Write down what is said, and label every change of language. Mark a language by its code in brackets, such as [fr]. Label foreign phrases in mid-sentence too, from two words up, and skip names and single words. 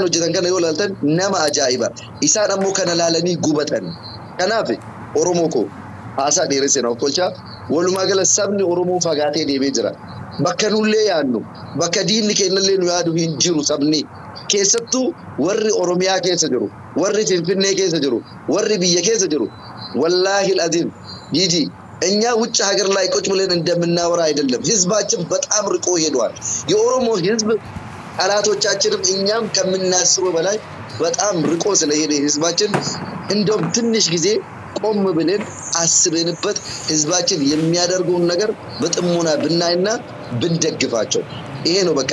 [om] hojjetan kana yoo laaltan nama ajaa'iba isaan ammoo kana laalanii gubatan kanaaf Oromoo ko haasaa dheeressee na kolchaa walumaa gala sabni Oromoo fagaatee deemee jira bakka nullee yaannu bakka diinni keenyallee nu yaadu hin jiru sabni keessattuu warri Oromiyaa keessa jiru warri Finfinnee keessa jiru warri biyya keessa jiru [ar] والله العظيم [am] ይጂ እኛ ውጭ ሀገር ላይ ቁጭ ብለን እንደምናወራ አይደለም ህዝባችን በጣም ርቆ ሄዷል የኦሮሞ ህዝብ አላቶቻችንም እኛም ከምናስበው በላይ በጣም ርቆ ስለሄደ ህዝባችን እንደም ትንሽ ጊዜ ቆም ብለን አስበንበት ህዝባችን የሚያደርገውን ነገር በጥሞና ብናይና ብንደግፋቸው ይሄ ነው በቃ